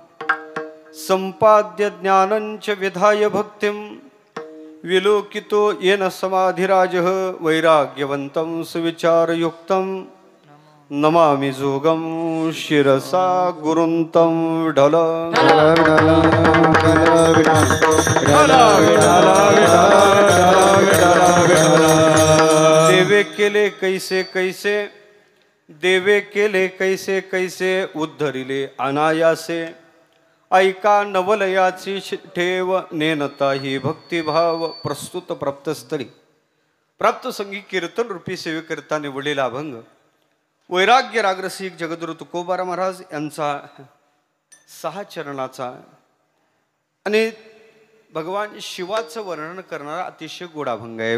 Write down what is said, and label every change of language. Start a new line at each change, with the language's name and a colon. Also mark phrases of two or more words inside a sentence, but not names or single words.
Sanskrit: सम्पाद्य ज्ञानं च विधाय भक्तिं, विलोकितो येन समाधिराजः. वैराग्यवन्तं सुविचारयुक्तं, नमामि जोगं शिरसा गुरुन्तं.
Marathi: विठ्ठल देवे केले कैसे कैसे, देवे केले कैसे कैसे, उद्धरिले अनायासे. ऐका नवलयाची ठेव, नेनता ही भक्तिभाव. प्रस्तुत प्राप्तस्थळी प्राप्त संगीत कीर्तन रूपी सेवेकरिता निवडलेला अभंग वैराग्य रागरसिक जगद्गुरु तुकोबाराम महाराज यांचा 6 चरणाचा आणि भगवान शिवाचं वर्णन करणारा अतिशय गोड अभंग आहे.